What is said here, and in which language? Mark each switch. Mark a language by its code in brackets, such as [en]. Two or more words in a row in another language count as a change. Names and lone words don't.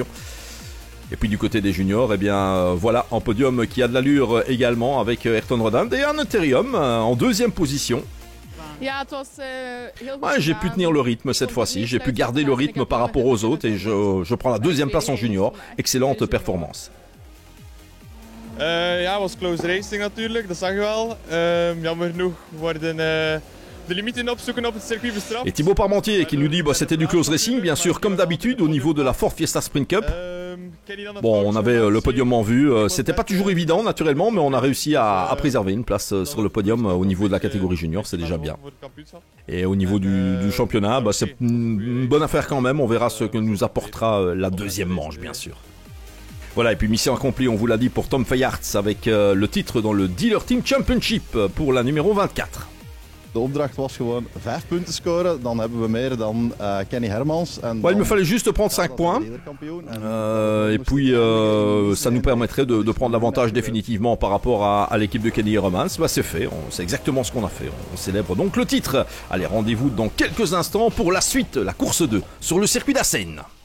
[fr] Et puis du côté des juniors, eh bien voilà un podium qui a de l'allure également avec Ayrton Redant et un Therium en deuxième position. Ouais, j'ai pu tenir le rythme cette fois-ci, j'ai pu garder le rythme par rapport aux autres et je prends la deuxième place en junior. Excellente performance. [nl] Ja, was [en] close racing [nl] natuurlijk, dat zag je wel. Jammer genoeg worden de limieten opzoeken op het circuit bestraft. [fr] Et Thibaut Parmentier qui nous dit bah c'était du [en] close racing, [fr] bien sûr, comme d'habitude au niveau de la Ford Fiesta Sprint Cup. Bon, on avait le podium en vue, c'était pas toujours évident naturellement, mais on a réussi à préserver une place sur le podium au niveau de la catégorie junior, c'est déjà bien. Et au niveau du championnat, bah, c'est une bonne affaire quand même, on verra ce que nous apportera la deuxième manche bien sûr. Voilà, et puis mission accomplie, on vous l'a dit pour Tom Feyarts avec le titre dans le Dealer Team Championship pour la numéro 24. [nl] De opdracht was gewoon 5 punten scoren, dan hebben we meer dan Kenny Hermans. [fr] Ouais, il me fallait juste prendre 5 points. Et puis ça nous permettrait de prendre l'avantage définitivement par rapport à l'équipe de Kenny Romans. Bah, c'est fait, c'est exactement ce qu'on a fait. On célèbre donc le titre. Allez, rendez-vous dans quelques instants pour la suite, la course 2 sur le circuit d'Assen.